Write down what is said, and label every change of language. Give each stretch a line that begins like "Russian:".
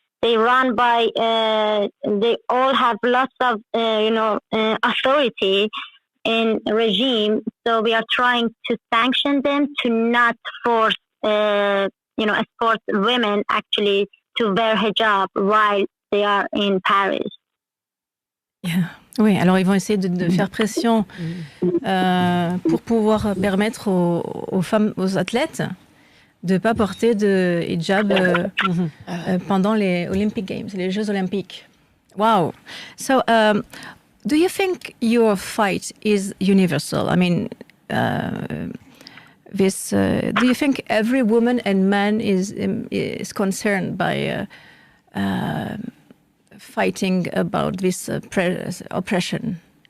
English: They run by, they all have lots of, authority in regime. So we are trying to sanction them to not force, sports women actually to wear hijab while they are in Paris. Yeah.
French: Oui, alors ils vont essayer de faire pression pour pouvoir permettre aux femmes, aux athlètes, de ne pas porter de hijab pendant les
English: Olympic Games,
French: les Jeux Olympiques.
English: Wow. So, do you think your fight is universal? I mean, do you think every woman and man is concerned by fighting about this oppression?